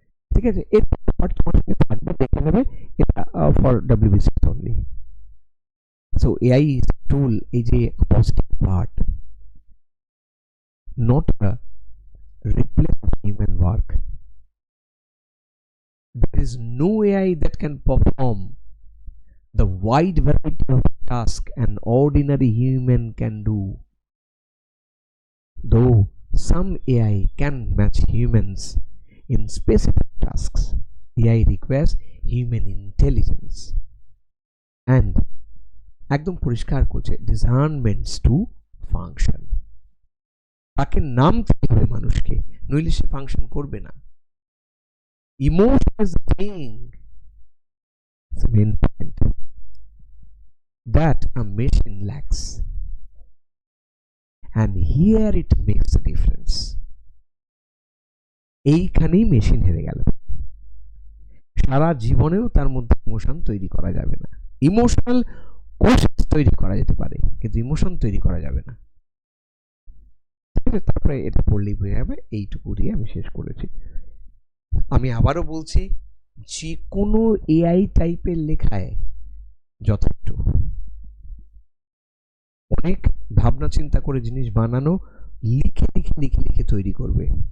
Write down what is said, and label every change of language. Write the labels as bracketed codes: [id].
[bn] ঠিক আছে, এর পার্ট তোমার সঙ্গে থাকবে, দেখে নেবে, এটা [en] For WBC only. So AI tool, [bn] এই যে [en] Positive part, not a replace human work. There is no AI that can perform the wide variety of tasks an ordinary human can do. Though some AI can match humans in specific tasks, AI requires human intelligence and [bn] একদম পরিষ্কার করছে [en] discernments to function. [bn] তাকে নামতে হবে মানুষকে, নইলে সে function করবে না। Emotion is the thing, it's the main point, that a machine lacks, and here it makes a difference. এইখানেই মেশিন হেরে গেল, সারা জীবনেও তার মধ্যে ইমোশন তৈরি করা যাবে না। ইমোশনাল কোশেন্স তৈরি করা যেতে পারে, কিন্তু ইমোশন তৈরি করা যাবে না। তারপরে এটা পড়লেই বোঝা যাবে, এইটুকু দিয়ে আমি শেষ করেছি। আমি আবারও বলছি, যে কোনো এআই টাইপের লেখায় যথেষ্ট, অনেক ভাবনা চিন্তা করে জিনিস বানানো, লিখে লিখে লিখে লিখে তৈরি করবে।